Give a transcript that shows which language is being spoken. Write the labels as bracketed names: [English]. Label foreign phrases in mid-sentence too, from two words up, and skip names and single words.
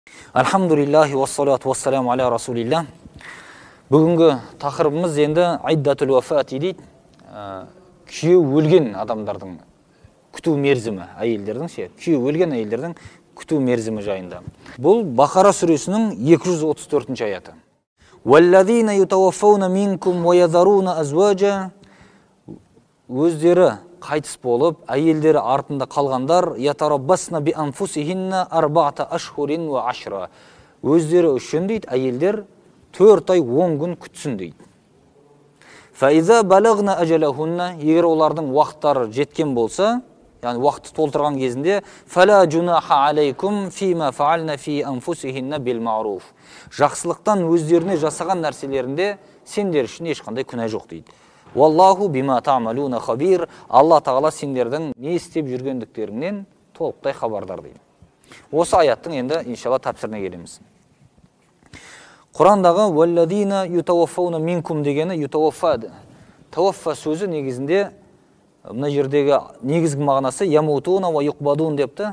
[Arabic] الحمد لله والصلاة والسلام على رسول الله. Бүгінгі тақырыбымыз енді عدة الوفاة дейді. [Kazakh] Күйеу өлген адамдардың күту мерзімі, әйелдердің күйеу өлген әйелдердің күту мерзімі жайында. Бұл Бақара сүресінің 234-ші аяты. [Arabic] والذين يتوفون منكم ويذرون أزواجا, [Kazakh] өздері қайтыс болып, әйелдері артында қалғандар, [Arabic] يتربصن بأنفسهن أربعة أشهر وعشرا. [Kazakh] Өздері үшін дейді, әйелдер 4 ай 10 күн күтсін дейді. [Arabic] فإذا بلغن أجلهن, [Kazakh] егер олардың уақыттары жеткен болса, яғни уақытты толтырған кезінде, [Arabic] فلا جناح عليكم فيما فعلن في أنفسهن بالمعروف. [Kazakh] Жақсылықтан өздеріне жасаған нәрселерінде сендер үшін ешқандай күнә жоқ дейді. [Arabic] والله بما تعملون خبير. [Kazakh] Алла тағала сендердің не істеп жүргендіктеріңнен толықтай хабардар дейді. Осы аяттың енді иншалла тәпсіріне келеміз. Құрандағы [Arabic] والذين يتوفون منكم [Kazakh] дегені ютаваффады. Таваффа сөзі негізінде мына жердегі негізгі мағынасы [Arabic] يموتون ويقبضون [Kazakh] депті.